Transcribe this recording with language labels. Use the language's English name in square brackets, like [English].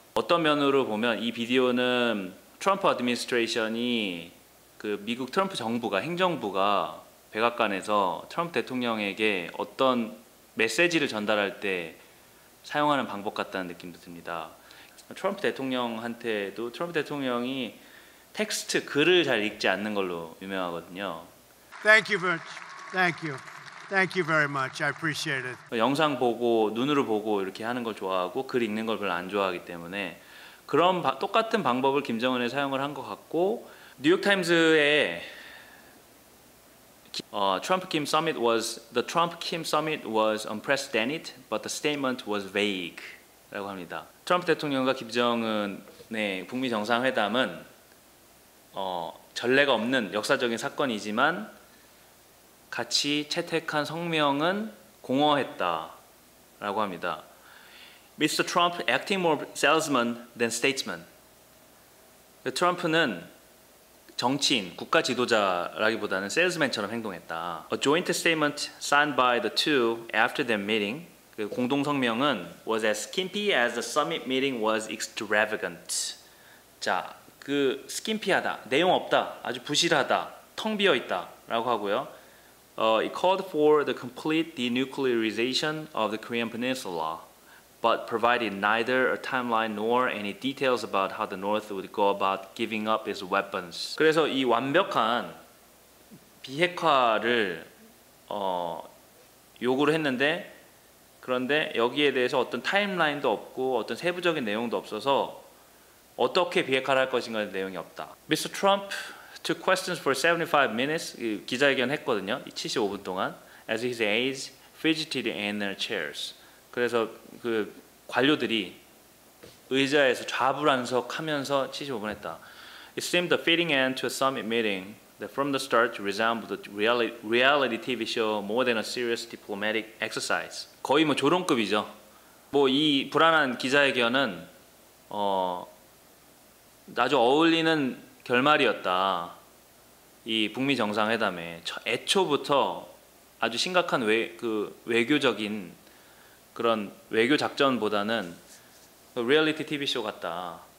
[Korean] 어떤 면으로 보면 이 비디오는 트럼프 어드미니스트레이션이, 그 미국 트럼프 정부가, 행정부가 백악관에서 트럼프 대통령에게 어떤 메시지를 전달할 때 사용하는 방법 같다는 느낌도 듭니다. 트럼프 대통령한테도 트럼프 대통령이 텍스트 글을 잘 읽지 않는 걸로 유명하거든요. [English] Thank you very much. Thank you. Thank you very much. I appreciate it. [Korean] 영상 보고 눈으로 보고 이렇게 하는 걸 좋아하고 글 읽는 걸 별로 안 좋아하기 때문에 그런 똑같은 방법을 김정은에 사용을 한 것 같고 뉴욕 타임즈에 [English] Trump-Kim summit the Trump-Kim summit was unprecedented, but the statement was vague. [Korean] 라고 합니다. 트럼프 대통령과 김정은의 북미 정상회담은 전례가 없는 역사적인 사건이지만 같이 채택한 성명은 공허했다라고 합니다. [English] Mr. Trump acting more salesman than statesman. [Korean] 트럼프는 정치인, 국가 지도자라기보다는 세일즈맨처럼 행동했다. [English] A joint statement signed by the two after their meeting. [Korean] 그 공동 성명은 [English] was as skimpy as the summit meeting was extravagant. [Korean] 자, 그 skimpy하다, 내용 없다, 아주 부실하다, 텅 비어 있다라고 하고요. [English] It called for the complete denuclearization of the Korean Peninsula, but provided neither a timeline nor any details about how the North would go about giving up its weapons. [Korean] 그래서 이 완벽한 비핵화를 요구를 했는데 그런데 여기에 대해서 어떤 타임라인도 없고 어떤 세부적인 내용도 없어서 어떻게 비핵화를 할 것인가의 내용이 없다. [English] Mr. Trump took questions for 75 minutes. [Korean] 기자회견 했거든요. 75분 동안. [English] As his aides fidgeted in their chairs. [Korean] 그래서 그 관료들이 의자에서 좌불안석하면서 75분 했다. [English] It seemed a fitting end to a summit meeting that from the start resembled a reality TV show more than a serious diplomatic exercise. [Korean] 거의 뭐 조롱급이죠. 뭐 이 불안한 기자회견은 아주 어울리는 결말이었다. 이 북미 정상회담에 애초부터 아주 심각한 외교적인 그런 외교 작전보다는 리얼리티 TV 쇼 같다.